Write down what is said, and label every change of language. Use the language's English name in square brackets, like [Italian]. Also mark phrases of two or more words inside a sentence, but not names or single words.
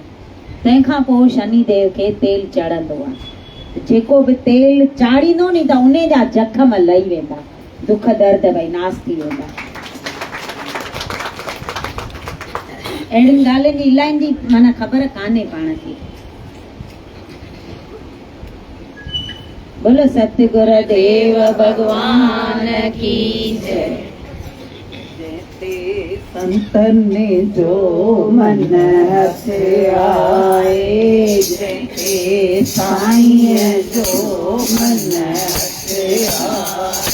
[Sindhi] तंहिंखां पोइ शनि देव खे तेल चढ़ंदो आहे। जेको बि तेल चाढ़ींदो नी त उन जा जख़म लही वेंदा, दुख दर्द भई नास थी वेंदा। अहिड़ियुनि ॻाल्हियुनि जी इलाहियुनि जी माना ख़बर कान्हे पाण खे। [Hindi] बोलो सतगुर देव भगवान की जय। [Sindhi] संतन जो मन हथ आए, जय साईं जो मन हथ आए।